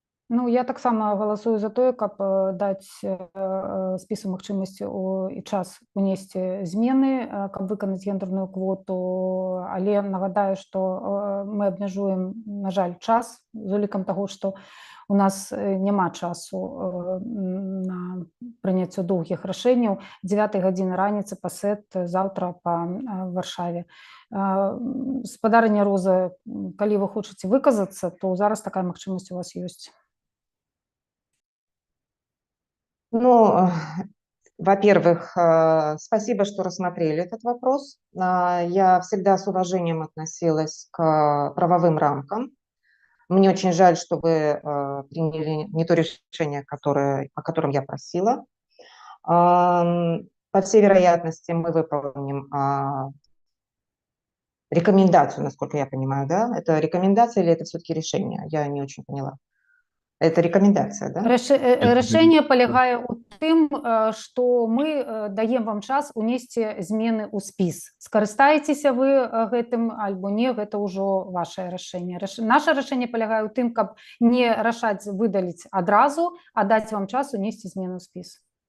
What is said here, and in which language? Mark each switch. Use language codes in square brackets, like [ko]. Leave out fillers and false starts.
[be] Ну, я таксама галасую за тое, каб даць спісу магчымасці і час унесці змены, каб выканаць гендерную квоту, але нагадаю, што мы абмяжуем, на жаль, час з улікам таго, што у нас няма часу на прыняццё доўгіх рашэнняў. 9 гадзіны раніцы пасэт заўтра па Варшаве. Спадарыня Роза, калі вы хочаце выказацца, то зараз такая магчымасць у вас ёсць. [ru] Ну, во-первых, спасибо, что рассмотрели этот вопрос. Я всегда с уважением относилась к правовым рамкам. Мне очень жаль, что вы приняли не то решение, о котором я просила. По всей вероятности, мы выполним рекомендацию, насколько я понимаю, да? Это рекомендация или это все-таки решение? Я не очень поняла. Это рекомендация, да? [be] Рашэнне палягае ў тым, што мы даем вам час унесці змены ў спіс. Скарыстаецеся вы гэтым альбо не, гэта ўжо вашае рашэнне. Наша рашэнне палягае ў тым, каб не рашаць выдаліць адразу, а даць вам час унесці змены ў спіс.